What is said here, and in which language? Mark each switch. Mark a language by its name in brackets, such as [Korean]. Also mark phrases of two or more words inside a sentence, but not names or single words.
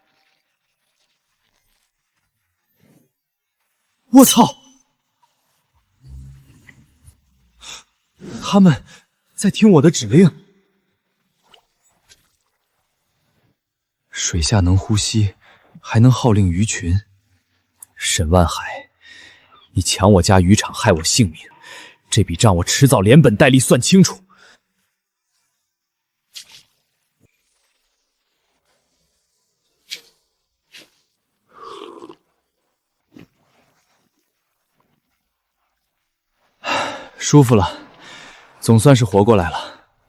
[Chinese] 我操！他們在聽我的指令。水下能呼吸，還能號令魚群。沈萬海，你搶我家漁場，害我性命。這筆賬我遲早連本帶利算清楚。舒服了，總算是活過來了。